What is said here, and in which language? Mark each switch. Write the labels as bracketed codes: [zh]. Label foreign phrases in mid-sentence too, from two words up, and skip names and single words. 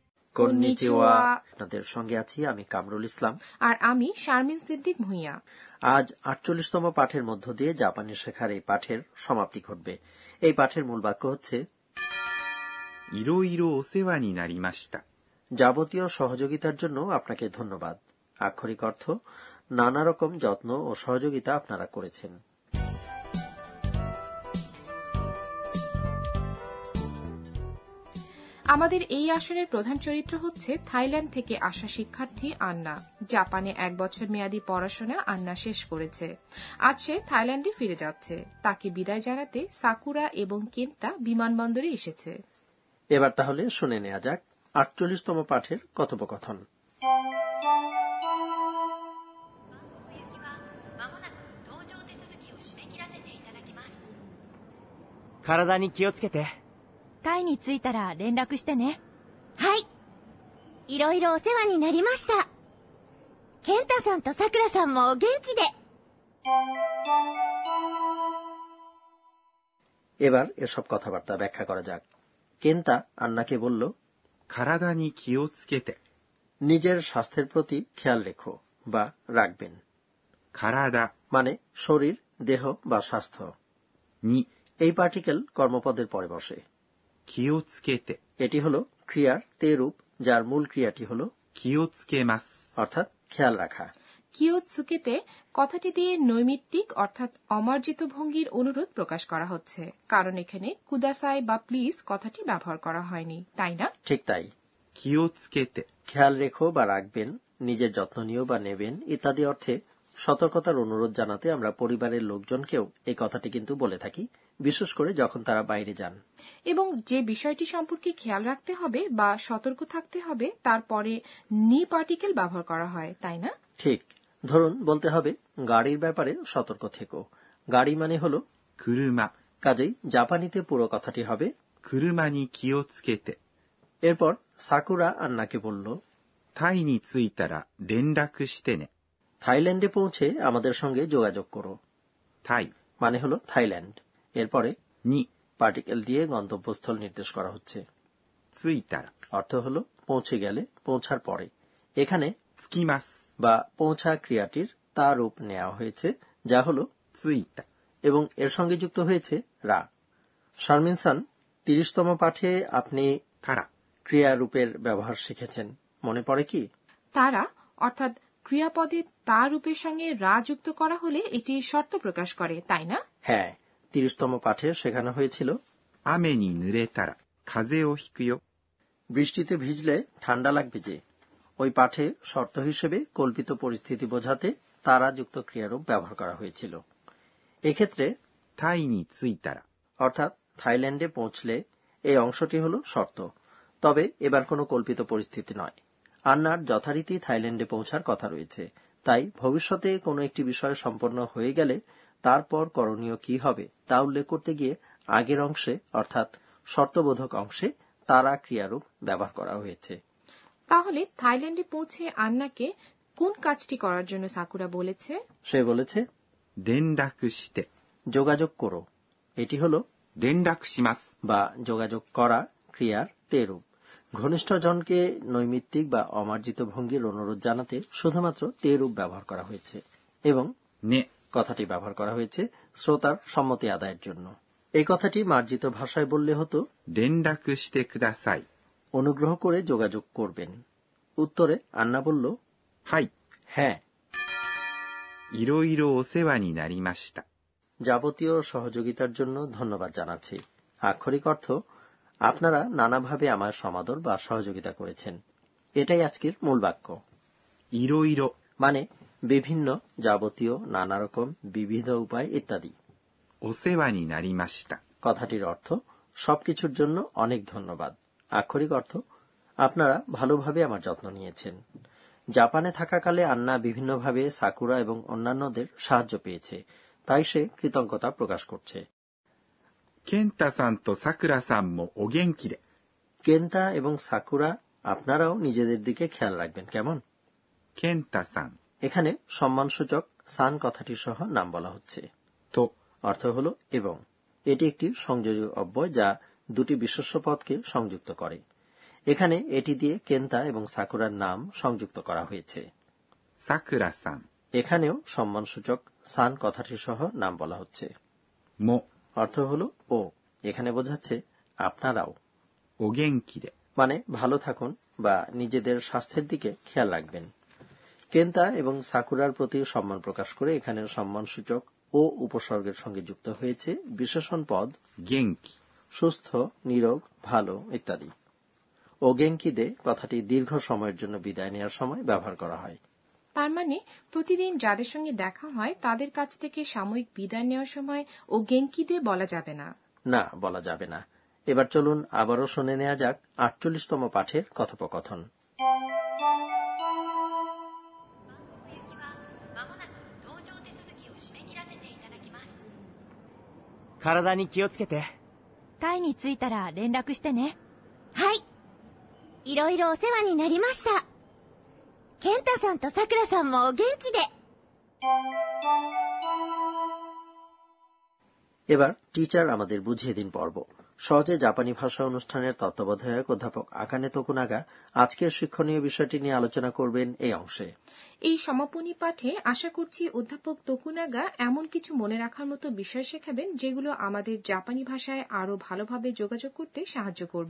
[bn] কন্নিচিওয়া। আপনাদের সঙ্গে আছি আমি কামরুল ইসলাম আর আমি শারমিন সিদ্দিক ভুঁইয়া। আজ ৪৮তম পাঠের মধ্য দিয়ে জাপানি শেখার এই পাঠের সমাপ্তি ঘটবে। এই পাঠের মূল বাক্য হচ্ছে [ja] いろいろお世話になりました。 [bn] যাবতীয় সহযোগিতার জন্য আপনাকে ধন্যবাদ। আক্ষরিক অর্থ নানা রকম যত্ন ও সহযোগিতা আপনারা করেছেন। আমাদের এই আসরের প্রধান চরিত্র হচ্ছে থাইল্যান্ড থেকে আসা শিক্ষার্থী আন্না। জাপানে 1 বছর মেয়াদী পড়াশোনা আন্না শেষ করেছে। আজ সে থাইল্যান্ডে ফিরে যাচ্ছে। তাকে বিদায় জানাতে সাকুরা এবং কেন্তা বিমানবন্দরে এসেছে। এবার তাহলে শুনে নেওয়া যাক ৪৮তম পাঠের কথোপকথন। [ja] 体に気をつけて。タイに着いたら連絡してね。 [bn] はい。 [ja] いろいろお世話になりました。ケンタさんとさくらさんもお元気で。 [bn] এবার এসব কথাবার্তা ব্যাখ্যা করা যাক। কেন্তা আন্নাকে বলল [ja] 体に気をつけて。 [bn] নিজের স্বাস্থ্যের প্রতি খেয়াল রেখো বা রাখবেন। 体 মানে শরীর, দেহ বা স্বাস্থ্য। に এই পার্টিকেল কর্মপদের পরে বসে। [ja] 気をつけて。 [bn] এটি হলো ক্রিয়ার তে রূপ, যার মূল ক্রিয়াটি হলো [ja] 気をつけます。 [bn] অর্থাৎ খেয়াল রাখা। কিয়োৎসুকেতে কথাটি দিয়ে নৈমিত্তিক অর্থাৎ অমার্জিত ভঙ্গির অনুরোধ প্রকাশ করা হচ্ছে, কারণ এখানে কুদাসাই বা প্লিজ কথাটি ব্যবহার করা হয়নি, তাই না? ঠিক তাই। [ja] 気をつけて。 [bn] খেয়াল রেখো বা রাখবেন, নিজের যত্ন নিও বা নেবেন ইত্যাদি অর্থে সতর্কতার অনুরোধ জানাতে আমরা পরিবারের লোকজনকেও এই কথাটি কিন্তু বলে থাকি, বিশেষ করে যখন তারা বাইরে যান। এবং যে বিষয়টি সম্পর্কে খেয়াল রাখতে হবে বা সতর্ক থাকতে হবে তারপরে নি পার্টিকেল ব্যবহার করা হয়, তাই না? ঠিক। ধরুন বলতে হবে গাড়ির ব্যাপারে সতর্ক থেকো। গাড়ি মানে হলো 車。 কাজেই জাপানিতে পুরো কথাটি হবে [ja] 車に気をつけて。 [bn] এরপর সাকুরা আন্নাকে বলল [ja] タイに着いたら連絡してね。 [bn] থাইল্যান্ডে পৌঁছে আমাদের সঙ্গে যোগাযোগ করো। タイ মানে হলো থাইল্যান্ড। এরপরে に পার্টিকেল দিয়ে গন্তব্যস্থল নির্দেশ করা হচ্ছে। 着いたら অর্থ হলো পৌঁছে গেলে, পৌঁছার পরে। এখানে 着きます。 বা পৌঁছা ক্রিয়াটির তা রূপ নেওয়া হয়েছে, যা হলো 着いた。 এবং এর সঙ্গে যুক্ত হয়েছে রা। শারমিন সান, ৩০তম পাঠে আপনি たら ক্রিয়া রূপের ব্যবহার শিখেছেন, মনে পড়ে কি? তারা অর্থাৎ ক্রিয়াপদে তা রূপের সঙ্গে রা যুক্ত করা হলে এটি শর্ত প্রকাশ করে, তাই না? হ্যাঁ, ৩০তম পাঠে শেখানো হয়েছিল [ja] 雨に濡れたら風邪をひくよ。 [bn] বৃষ্টিতে ভিজলে ঠান্ডা লাগবে যে। ওই পাঠে শর্ত হিসেবে কল্পিত পরিস্থিতি বোঝাতে তারা যুক্ত ক্রিয়ারূপ ব্যবহার করা হয়েছিল। এক্ষেত্রে [ja] タイに着いたら [bn] অর্থাৎ থাইল্যান্ডে পৌঁছলে এই অংশটি হলো শর্ত। তবে এবার কোনো কল্পিত পরিস্থিতি নয়। আন্নার যথারীতি থাইল্যান্ডে পৌঁছার কথা রয়েছে, তাই ভবিষ্যতে কোনো একটি বিষয় সম্পন্ন হয়ে গেলে তারপর করণীয় কি হবে তা উল্লেখ করতে গিয়ে আগের অংশে অর্থাৎ শর্তবোধক অংশে তারা ক্রিয়ারূপ ব্যবহার করা হয়েছে। তাহলে থাইল্যান্ডে পৌঁছে আন্নাকে কোন কাজটি করার জন্য সাকুরা বলেছে? সে বলেছে [ja] 連絡して。 [bn] যোগাযোগ করো। এটি হলো [ja] 連絡します。 [bn] বা যোগাযোগ করা ক্রিয়ার তে রূপ। ঘনিষ্ঠ জনকে নৈমিত্তিক বা অমার্জিত ভঙ্গির অনুরোধ জানাতে শুধুমাত্র তে রূপ ব্যবহার করা হয়েছে এবং ね。 কথাটি ব্যবহার করা হয়েছে শ্রোতার সম্মতি আদায়ের জন্য। এই কথাটি মার্জিত ভাষায় বললে হতো [ja] 連絡してください。 [bn] অনুগ্রহ করে যোগাযোগ করবেন। উত্তরে আন্না বলল はい。 হ্যাঁ। [ja] いろいろお世話になりました。 [bn] যাবতীয় সহযোগিতার জন্য ধন্যবাদ জানাচ্ছি। আক্ষরিক অর্থ আপনারা নানাভাবে আমার সমাদর বা সহযোগিতা করেছেন। এটাই আজকের মূল বাক্য। いろいろ মানে বিভিন্ন, যাবতীয়, নানা রকম, বিবিধ উপায় ইত্যাদি। [ja] お世話になりました。 [bn] কথাটির অর্থ সবকিছুর জন্য অনেক ধন্যবাদ। আক্ষরিক অর্থ আপনারা ভালোভাবে আমার যত্ন নিয়েছেন। জাপানে থাকাকালে আন্না বিভিন্নভাবে সাকুরা এবং অন্যান্যদের সাহায্য পেয়েছে, তাই সে কৃতজ্ঞতা প্রকাশ করছে। [ja] ケンタさんとさくらさんもお元気で。 [bn] কেন্তা এবং সাকুরা, আপনারাও নিজেদের দিকে খেয়াল রাখবেন, কেমন? ケンタさん এখানে সম্মানসূচক সান কথাটি সহ নাম বলা হচ্ছে। と অর্থ হলো এবং। এটি একটি সংযোজক অব্যয় যা দুটি বিশেষ্য পদকে সংযুক্ত করে। এখানে এটি দিয়ে কেন্তা এবং সাকুরার নাম সংযুক্ত করা হয়েছে। さくらさん এখানেও সম্মানসূচক সান কথাটি সহ নাম বলা হচ্ছে। も অর্থ হলো ও, এখানে বোঝাচ্ছে আপনারাও, [ja] お元気で [bn] মানে ভালো থাকুন বা নিজেদের স্বাস্থ্যের দিকে খেয়াল রাখবেন। কেন্তা এবং সাকুরার প্রতি সম্মান প্রকাশ করে এখানে সম্মানসূচক ও উপসর্গের সঙ্গে যুক্ত হয়েছে বিশেষণ পদ 元気 সুস্থ, নিরোগ, ভালো ইত্যাদি। ওগেঙ্কিদে কথাটি দীর্ঘ সময়ের জন্য বিদায় নেওয়ার সময় ব্যবহার করা হয়। তার মানে প্রতিদিন যাদের সঙ্গে দেখা হয় তাদের কাছ থেকে সাময়িক বিদায় নেওয়ার সময় [ja] お元気で [bn] বলা যাবে না। না, বলা যাবে না। এবার চলুন আবারও শুনে নেওয়া যাক 48তম পাঠের কথোপকথন। [ja] 体に気をつけて。タイに着いたら連絡してね。 [bn] はい。 [ja] いろいろお世話になりました。ケンタさんとさくらさんもお元気で。 [bn] এবার টিচার আমাদের বুঝিয়ে দিন পর্ব। সহজে জাপানি ভাষা অনুষ্ঠানের তত্ত্বাবধায়ক অধ্যাপক আকানে তোকুনাগা আজকের শিক্ষণীয় বিষয়টি নিয়ে আলোচনা করবেন এই অংশে। এই সমাপনী পাঠে আশা করছি অধ্যাপক তোকুনাগা এমন কিছু মনে রাখার মতো বিষয় শেখাবেন যেগুলো আমাদের জাপানি ভাষায় আরো ভালোভাবে যোগাযোগ করতে সাহায্য করবে।